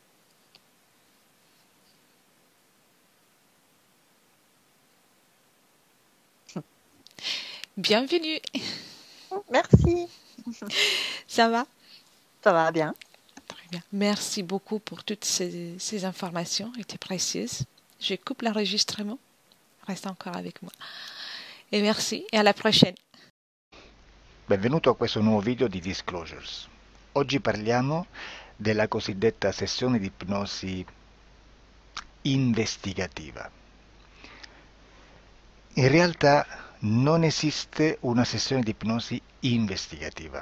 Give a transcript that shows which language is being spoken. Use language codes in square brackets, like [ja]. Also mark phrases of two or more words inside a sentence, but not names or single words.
[fr] Bienvenue. Merci. Ça va? Ça va bien. Très bien. Merci beaucoup pour toutes ces informations, étaient précieuses. Je coupe l'enregistrement. Reste encore avec moi. Et merci et à la prochaine. [it] Benvenuto a questo nuovo video di Disclosures. Oggi parliamo della cosiddetta sessione di ipnosi investigativa. In realtà non esiste una sessione di ipnosi investigativa.